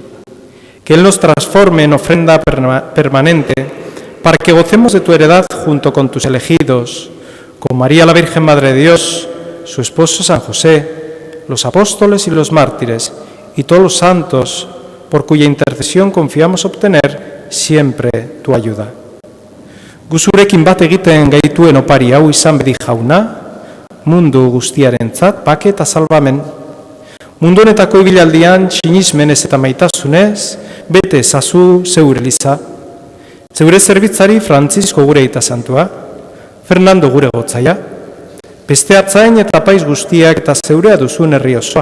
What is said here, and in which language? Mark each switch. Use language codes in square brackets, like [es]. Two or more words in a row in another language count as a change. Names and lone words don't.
[es] Que Él nos transforme en ofrenda permanente, para que gocemos de tu heredad junto con tus elegidos, con María la Virgen Madre de Dios, su esposo San José, los apóstoles y los mártires, y todos los santos, por cuya intercesión confiamos obtener siempre tu ayuda. [eu] Guzurekin bat egiten gaituen opari hau izan bedi jauna, mundu guztiarentzat bake eta salbamen. Mundu honetako ibilaldian sinismenez eta maitasunez, bete ezazu zeure eliza. Zeure zerbitzari Frantzisko gure aita santua, Fernando gure gotzaia, beste atzain eta paiz guztiak eta zeurea duzun herri osoa.